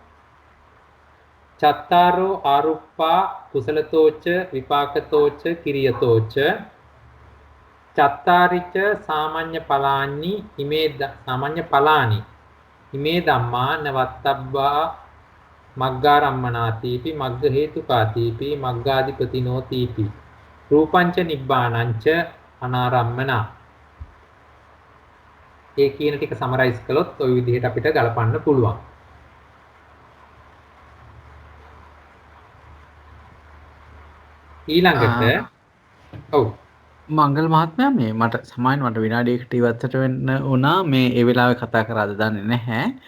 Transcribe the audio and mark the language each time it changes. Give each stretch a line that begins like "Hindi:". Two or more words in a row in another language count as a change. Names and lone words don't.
Pali: චත්තාරෝ ආරුප්පා කුසලතෝ ච විපාකතෝ ච කිරියතෝ ච චත්තාරිච සාමාන්‍ය පලානි ඉමේ ධම්මා නවත්තබ්බා මග්ගාරම්මනාතිපි මග්ග හේතුකාතිපි මග්ගාධිපතිනෝතිපි රූපංච නිබ්බානංච අනාරම්මනා.
Sinhala: ඒ කියන ටික සමරයිස් කළොත් ওই විදිහට අපිට ගලපන්න පුළුවන්. ඊළඟට ඔව් මංගල මහත්මයා මේ මට සමාවෙන්න මට විනාඩියකට ඉවත්ට වෙන්න වුණා මේ ඒ වෙලාවේ කතා කරාද දන්නේ නැහැ.